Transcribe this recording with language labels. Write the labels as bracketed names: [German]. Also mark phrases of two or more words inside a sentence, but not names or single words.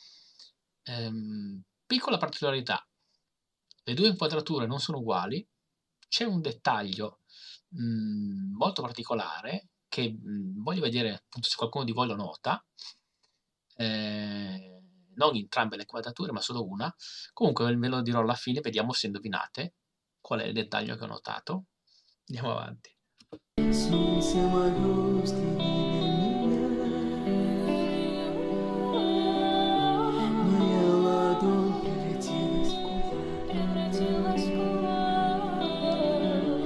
[Italian] Piccola particolarità, le due inquadrature non sono uguali, c'è un dettaglio molto particolare che voglio vedere appunto se qualcuno di voi lo nota. Non entrambe le inquadrature, ma solo una. Comunque ve lo dirò alla fine, vediamo se indovinate qual è il dettaglio che ho notato. Andiamo avanti. [Russian] Солнце мое, взгляни на меня. Моя ладонь превратилась в кулак.